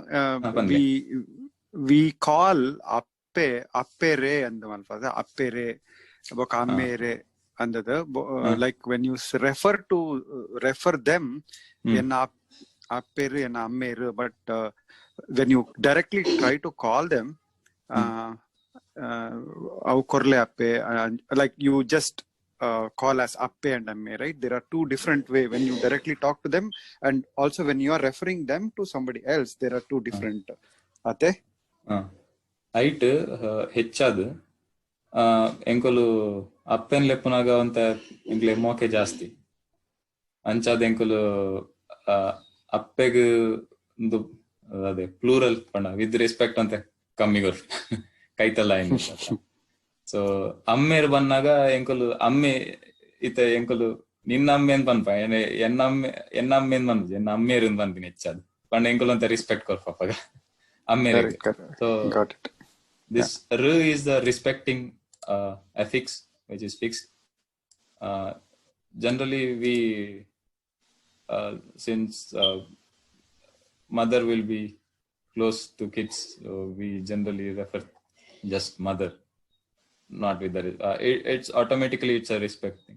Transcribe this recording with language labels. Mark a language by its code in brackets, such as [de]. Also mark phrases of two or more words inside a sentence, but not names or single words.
[en] We call appere and the one for the appere, ammere and the like when you refer them in appere and ammere, but when you directly try to call them, like you just call as appe and amme, right? There are two different ways when you directly talk to them, and also when you are referring them to somebody else, there are two different. Ate? [tcy] Height ಹೆಚ್ಚಾದ ಎಂಕಲು ಅಪ್ಪೆನ್ ಲೆಪ್ಪನಾಗ ಅಂತ ಎಂಕ್ಲೆ ಮೋಕೆ ಜಾಸ್ತಿ ಅಂಚಾದ ಎಂಕಲು ಅಪ್ಪೆಗ್ ಒಂದು ಅದೇ ಪ್ಲೂರಲ್ ಪಂಡ [en] with respect [tcy] ಅಂತ ಕಮ್ಮಿ ಗೊತ್ತು ಕೈತಲ್ಲ ಏನು ಸೊ ಅಮ್ಮೇರ್ ಬಂದಾಗ ಎಂಕಲು ಅಮ್ಮೆ ಇತ ಎಂಕಲು ನಿನ್ನ ಅಮ್ಮೇನ್ ಪನ್ಪ ಎನ್ನಮ್ಮೇನ್ ಬಂದು ಎನ್ನ ಅಮ್ಮೇರಿನ್ ಬಂದಿನಿ ಹೆಚ್ಚಾದ ಪಂಡ ಎಂಕಲು ಅಂತ ರೆಸ್ಪೆಕ್ಟ್ ಕೊರ್ ಪಾಪಗ ಅಮ್ಮೇರ್. [en] So this r is the respecting affix which is fixed. Generally we since mother will be close to kids, so we generally refer just mother, not with the it's automatically it's a respect thing.